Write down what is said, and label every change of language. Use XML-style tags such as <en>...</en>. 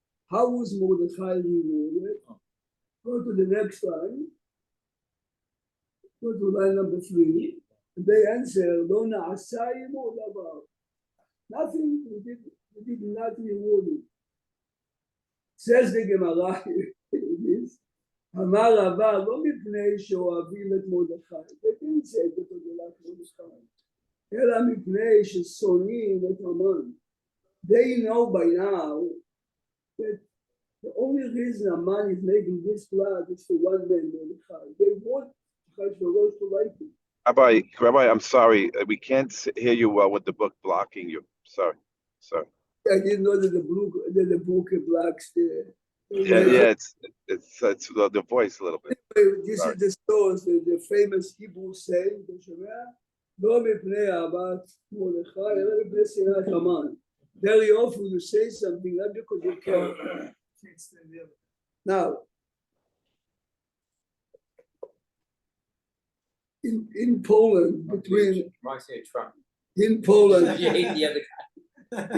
<en>How was Mordechai rewarded? Go to the next line. Go to line number 3. And they answer,</en> <he>Lo na'asa yimu labar.</he> <en>Nothing, we did not reward him. Says the Gemara, this.</en> <he>אמר רבה לא מפני שאוהבים את מרדכי,</he> <en>they didn't say it because they like מרדכי,</en> <he>אלא מפני ששונאים את המן.</he> <en>They know by now that The only reason Haman is making this plot is for one man, Mordechai. They want Achashverosh to like him. Rabbi, I'm sorry, we can't hear you well with the book blocking you. Sorry. I didn't know that the book blocks the. Yeah, it's the voice a little bit. This Sorry. is the source, the famous Hebrew saying,</en> <he>לא מפני אהבת מרדכי, אלא מפני שנאת המן.</he> <en>Very often you say something not because you care. Now, in Poland, between in Poland, You hate the other guy.</en>